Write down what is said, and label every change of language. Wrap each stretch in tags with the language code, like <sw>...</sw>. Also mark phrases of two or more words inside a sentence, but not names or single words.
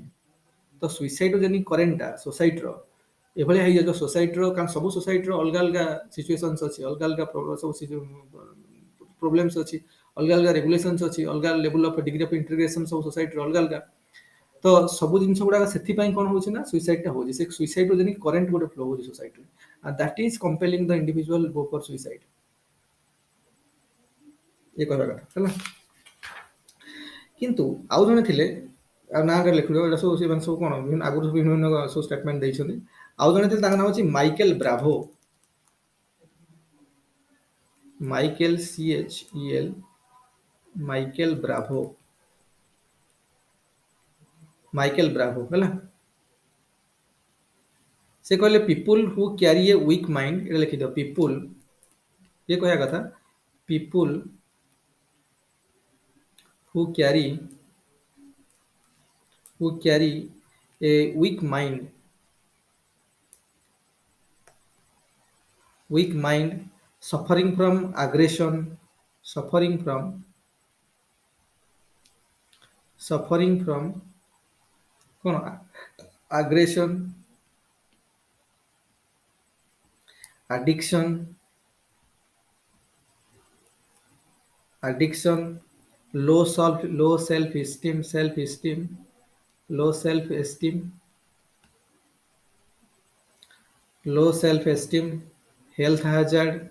<or>ତ ସୁଇସାଇଡ୍ ଯେନି କରେଣ୍ଟଟା ସୋସାଇଟିର ଏଭଳିଆ ହେଇଯାଉଛି ସୋସାଇଟିର, କାରଣ ସବୁ ସୋସାଇଟିର ଅଲଗା ଅଲଗା ସିଚୁଏସନ୍ସ ଅଛି, ଅଲଗା ଅଲଗା ସବୁ ପ୍ରୋବ୍ଲେମ୍ସ ଅଛି, ଅଲଗା ଅଲଗା ରେଗୁଲେସନ୍ସ ଅଛି, ଅଲଗା</or> <en>level of degree of integration</en> <or>ସବୁ ସୋସାଇଟିର ଅଲଗା ଅଲଗା। ତ ସବୁ ଜିନିଷ ଗୁଡାକ ସେଥିପାଇଁ କ'ଣ ହଉଛି ନା ସୁଇସାଇଡ୍ଟା ହଉଛି, ସେ ସୁଇସାଇଡ୍ର ଯେନି କରେଣ୍ଟ ଗୋଟେ ଫ୍ଲୋ ହଉଛି ସୋସାଇଟିରେ,</or> <en>and that is compelling the individual go for suicide।</en> <or>ଏ କହିବା କଥା ହେଲା। କିନ୍ତୁ ଆଉ ଜଣେ ଥିଲେ, ଆଉ ନାଁରେ ଲେଖିବ, ଏଇଟା ସବୁ ସେମାନେ ସବୁ କ'ଣ ଆଗରୁ ବିଭିନ୍ନ ବିଭିନ୍ନ ସବୁ ଷ୍ଟେଟମେଣ୍ଟ ଦେଇଛନ୍ତି। ଆଉ ଜଣେ ଥିଲେ, ତାଙ୍କ ନାଁ ହେଉଛି ମାଇକେଲ ବ୍ରାଭୋ। ମାଇକେଲ CHEL, ମାଇକେଲ ବ୍ରାଭୋ, ମାଇକେଲ ବ୍ରାଭୋ ହେଲା। ସେ କହିଲେ</or> <en>people who carry a weak mind,</en> <or>ଏଇଟା ଲେଖିଦିଅ ପିପୁଲ, ଇଏ କହିବା କଥା</or> <en>ପିପୁଲ who carry a weak mind, suffering from aggression, suffering from କ'ଣ aggression, addiction, low self esteem, low self esteem, health hazard,</en>